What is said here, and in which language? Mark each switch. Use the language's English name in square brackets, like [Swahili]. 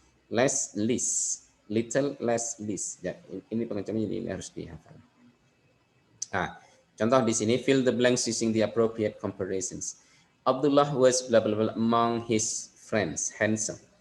[English] Less, least, little, less, least. [Indonesian] Ya, ini pengecualian, ini harus dihafal. Nah, contoh di sini, [English] fill the blanks using the appropriate comparisons. Abdullah was blah blah blah among his friends, handsome.